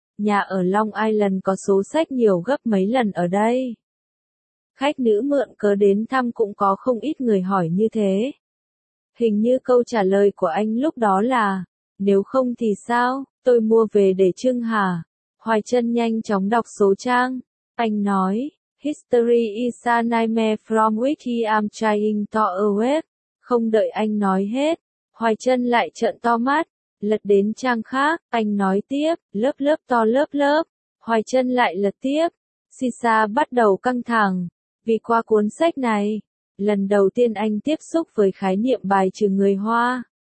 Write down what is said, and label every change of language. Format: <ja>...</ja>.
<vi>Nhà ở Long Island có số sách nhiều gấp mấy lần ở đây. Khách nữ mượn cớ đến thăm cũng có không ít người hỏi như thế. Hình như câu trả lời của anh lúc đó là, nếu không thì sao, tôi mua về để trưng hả? Hoài Chân nhanh chóng đọc số trang. Anh nói,</vi> <en>History is a nightmare from which I am trying to awake.</en> <vi>Không đợi anh nói hết, Hoài Chân lại trợn to mắt. Lật đến trang khác, anh nói tiếp, lớp lớp to lớp lớp, Hoài Chân lại lật tiếp, Sisa bắt đầu căng thẳng, vì qua cuốn sách này, lần đầu tiên anh tiếp xúc với khái niệm bài trừ người Hoa.</vi>